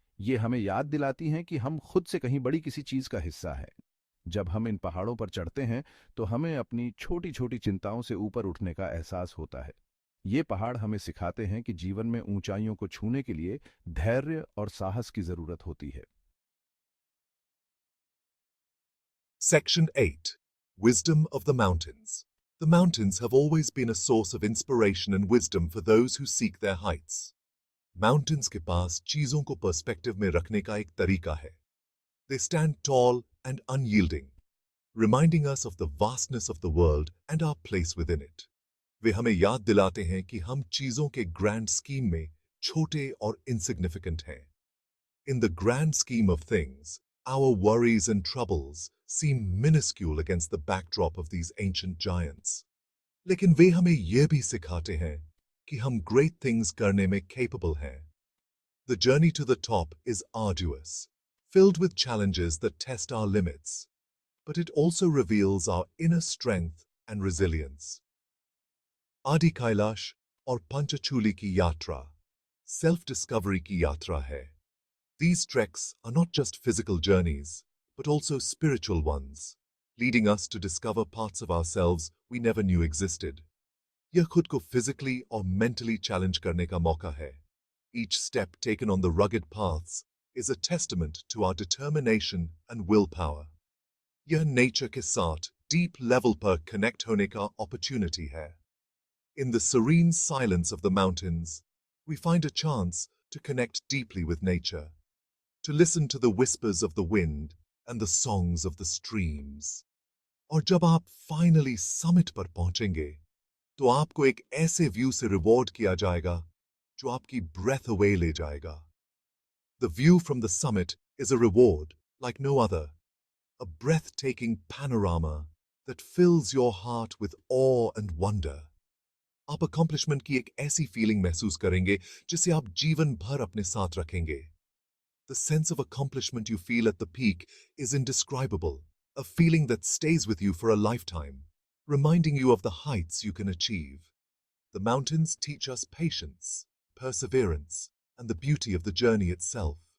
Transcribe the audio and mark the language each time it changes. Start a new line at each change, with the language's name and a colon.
Hindi: ये हमें याद दिलाती हैं कि हम खुद से कहीं बड़ी किसी चीज का हिस्सा है। जब हम इन पहाड़ों पर चढ़ते हैं तो हमें अपनी छोटी छोटी चिंताओं से ऊपर उठने का एहसास होता है। ये पहाड़ हमें सिखाते हैं कि जीवन में ऊंचाइयों को छूने के लिए धैर्य और साहस की जरूरत होती है।
English: Section 8 Wisdom of the Mountains. The mountains have always been a source of inspiration and wisdom for those who seek their heights.
Hindi: Mountains के पास चीजों को पर्सपेक्टिव में रखने का एक तरीका है।
English: They stand tall and unyielding, reminding us of the vastness of the world and our place within it.
Hindi: वे हमें याद दिलाते हैं कि हम चीजों के ग्रैंड स्कीम में छोटे और insignificant हैं।
English: In the grand scheme of things, our worries and troubles seem minuscule against the backdrop of these ancient giants.
Hindi: लेकिन वे हमें यह भी सिखाते हैं कि हम
English: great things
Hindi: करने में capable हैं।
English: The journey to the top is arduous, filled with challenges that test our limits, but it also reveals our inner strength and resilience.
Hindi: आदि कैलाश और पंचचूली की यात्रा self-discovery की यात्रा है।
English: These treks are not just physical journeys, but also spiritual ones, leading us to discover parts of ourselves we never knew existed.
Hindi: यह खुद को physically और
English: mentally challenge
Hindi: करने का मौका है।
English: Each step taken on the rugged paths is a testament to our determination and willpower.
Hindi: यह nature के साथ
English: deep level
Hindi: पर connect होने का opportunity है।
English: In the serene silence of the mountains, we find a chance to connect deeply with nature, to listen to the whispers of the wind and the songs of the streams.
Hindi: और जब आप finally summit पर पहुंचेंगे, तो आपको एक ऐसे view से रिवॉर्ड किया जाएगा जो आपकी
English: breath away
Hindi: ले जाएगा।
English: The view from the summit is a reward like no other, a breathtaking panorama that fills your heart with awe and wonder.
Hindi: आप accomplishment की एक ऐसी फीलिंग महसूस करेंगे जिसे आप जीवन भर अपने साथ रखेंगे।
English: The sense of accomplishment you feel at the peak is indescribable, a feeling that stays with you for a lifetime, reminding you of the heights you can achieve. The mountains teach us patience, perseverance, and the beauty of the journey itself.